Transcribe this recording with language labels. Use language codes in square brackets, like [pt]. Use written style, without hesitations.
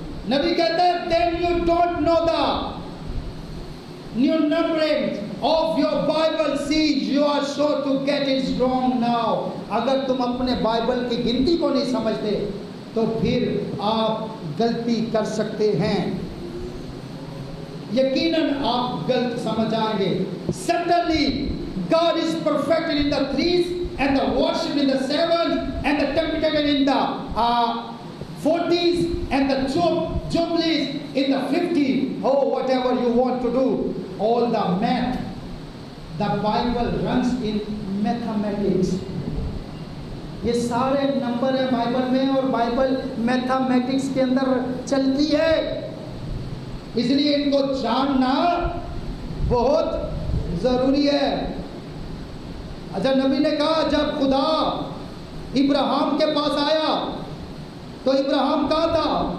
[hi] नबी कहते हैं [en] Then you don't know the new numbering of your Bible, see you are sure to get it wrong now. [hi] अगर तुम अपने Bible की गिनती को नहीं समझते तो फिर आप गलती कर सकते हैं, यकीनन आप गलत समझ आएंगे। [en] Certainly God is perfected in the 3s and the worship in the 7s and the temptation in the 40s and the jubilees in the 50s. Oh, whatever you want to do, all the math, the Bible runs in mathematics. [hi] ये सारे number है Bible में, और Bible mathematics के अंदर चलती है, इसलिए इनको जानना बहुत जरूरी है। अच्छा, नबी ने कहा जब खुदा इब्राहिम के पास आया तो इब्राहिम कहाँ था?